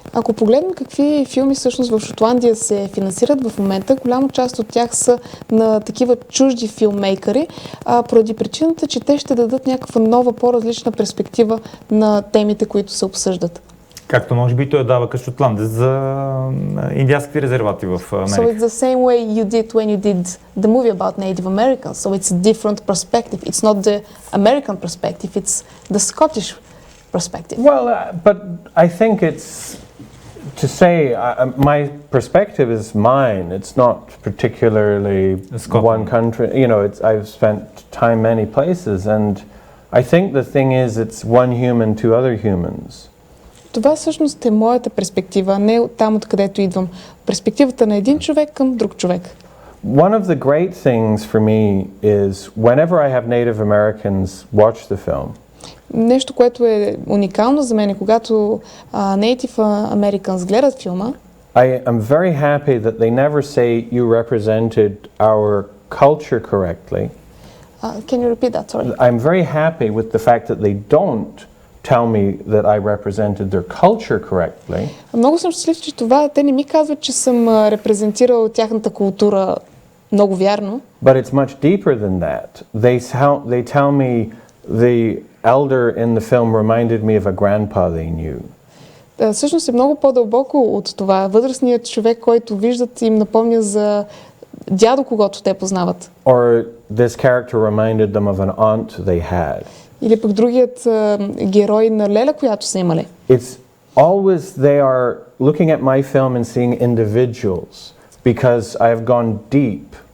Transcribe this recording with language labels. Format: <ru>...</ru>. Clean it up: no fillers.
<bg>Ако погледнем какви филми всъщност в Шотландия се финансират в момента, голяма част от тях са на такива чужди филммейкъри, поради причината, че те ще дадат някаква нова, по-различна перспектива на темите, които се обсъждат. Както може би той дава като шотландец за индианските резервати в Америка.</bg> <en>So it's the same way you did when you did the movie about Native Americans. So it's a different perspective. It's not the American perspective, it's the Scottish perspective. Well, but I think it's to say my perspective is mine. It's not particularly one country. I've spent time many places, and I think the thing is it's one human to other humans.</en> <bg>Това всъщност е моята перспектива, не там откъдето идвам. Перспективата на един човек към друг човек.</bg> <en>One of the great things for me is whenever I have Native Americans watch the film.</en> <bg>Нещо, което е уникално за мен, когато</bg> <en>Native Americans</en> <bg>гледат филма.</bg> <en>I am very happy that they never say you represented our culture correctly. Can you repeat that? Sorry. I'm very happy with the fact that they don't tell me that I represented their culture correctly.</en> <bg>Много съм щастлив, че те не ми казват, че съм репрезентирал тяхната култура много вярно.</bg> <en>But it's much deeper than that. They tell me the elder in the film reminded me of a grandpa they knew.</en> <bg>Всъщност е много по-дълбоко от това. Възрастният човек, който виждат, им напомня за дядо, когото те познават.</bg> <en>Or this character reminded them of an aunt they had.</en> <bg>Или пък другият герой на леля, която са имали.</bg> <en>It's always they are looking at my film and seeing individuals because I have gone deep.</en>